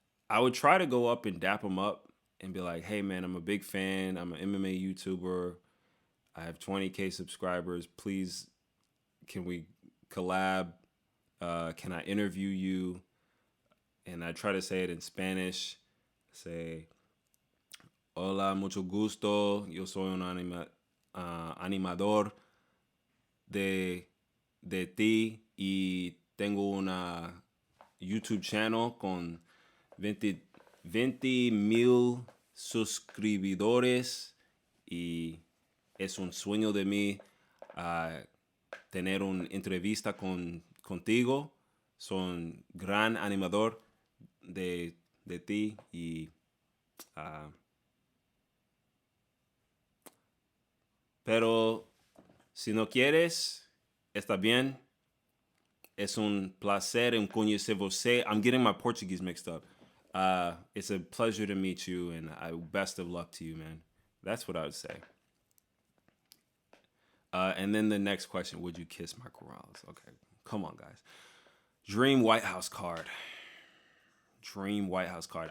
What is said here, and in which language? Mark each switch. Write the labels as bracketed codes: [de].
[en] I would try to go up and dap him up and be like, hey, man, I'm a big fan. I'm an MMA YouTuber. I have 20K subscribers. Please, can we collab? Can I interview you? And I try to say it in Spanish. [es] Say, hola, mucho gusto. Yo soy un animador de ti y tengo una [en] YouTube channel [es] con 20,000 suscriptores y es un sueño de mí tener una entrevista contigo. Soy un gran animador de ti y pero si no quieres, está bien. Es un placer en conocer você. [en] I'm getting my Portuguese mixed up. It's a pleasure to meet you, and best of luck to you, man. That's what I would say. And then the next question, would you kiss Michael Morales? Okay, come on, guys. Dream White House card. Dream White House card.